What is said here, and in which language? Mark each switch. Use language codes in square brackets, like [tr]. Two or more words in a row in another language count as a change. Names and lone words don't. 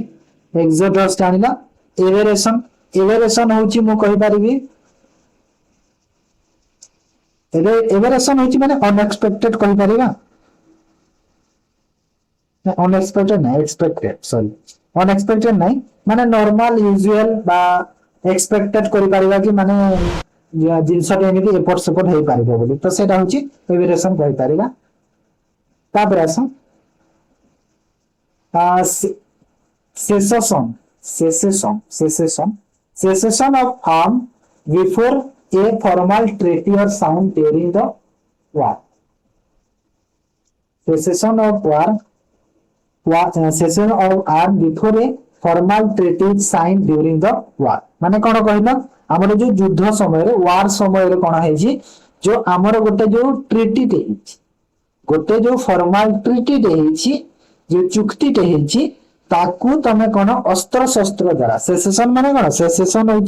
[or] ଏକ୍ସୋଡସ୍ ଜାଣିଲ ଏଭେରେସନ ହଉଛି ମୁଁ କହିପାରିବି ଏଭେରେସନ ହଉଛି ମାନେ ଅନଏକ୍ସପେକ୍ଟେଡ କହିପାରିବା ଅନଏକ୍ସପେକ୍ଟେଡ ନାଇଁ ଏକ୍ସପେକ୍ଟେଡ ସରି ଅନଏକ୍ସପେକ୍ଟେଡ ନାଇଁ ମାନେ [en] normal usual [or] ବା ଏକ୍ସପେକ୍ଟେଡ କରିପାରିବା କି ମାନେ ଜିନିଷଟା ଏମିତି ଏପଟ ସେପଟ ହେଇପାରିବ ବୋଲି ତ ସେଇଟା ହଉଛି ଏଭେରେସନ କହିପାରିବା। ତାପରେ ଆସ [en] cessation of arm before a formal treaty or sound during the war. Cessation of arm before a formal treaty is signed during the war. [or] ମାନେ କଣ କହିଲ ଆମର ଯୋଉ ଯୁଦ୍ଧ ସମୟରେ war ସମୟରେ କଣ ହେଇଛି ଯୋଉ ଆମର ଗୋଟେ ଯୋଉ ଟ୍ରିଟିଟେ ହେଇଛି ଗୋଟେ ଯୋଉ [en] formal treaty [or] ହେଇଛି ଯୋଉ ଚୁକ୍ତିଟେ ହେଇଛି ତାକୁ ତମେ କଣ ଅସ୍ତ୍ର ଶସ୍ତ୍ର ଦ୍ଵାରା ସେସେସନ ମାନେ କଣ ସେସେସନ ହଉଛି